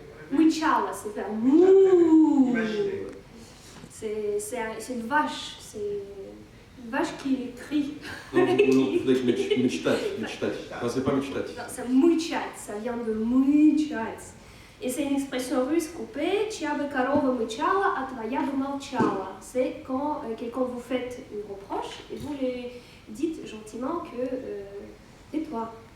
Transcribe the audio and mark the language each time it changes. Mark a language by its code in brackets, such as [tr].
[fr] Мычала, c'est faire mouh. C'est une vache, c'est une vache qui crie. Non, мечтать. Non, c'est pas мечтать. Non, c'est мычать, ça vient de мычать. Et c'est une expression russe coupée, [ru] чья бы корова мычала, а твоя бы молчала. [fr] C'est quand quelqu'un vous fait une reproche et vous lui dites gentiment que tais-toi.